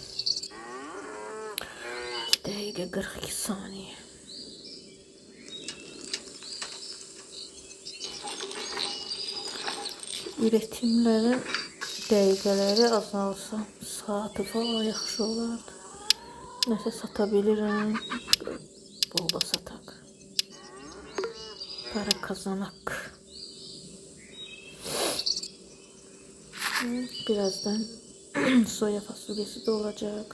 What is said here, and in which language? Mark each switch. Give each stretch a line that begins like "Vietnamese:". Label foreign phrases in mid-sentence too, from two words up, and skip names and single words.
Azerbaijani: 2 dəqiqə 42 saniyə. Üretimlerin dəqiqələri azalsa, saati falan yaxşı olardı. Nəsə satabilirim. Bol da sataq. Para kazanaq.
Turkish: Birazdan soya fasulyesi de olacak.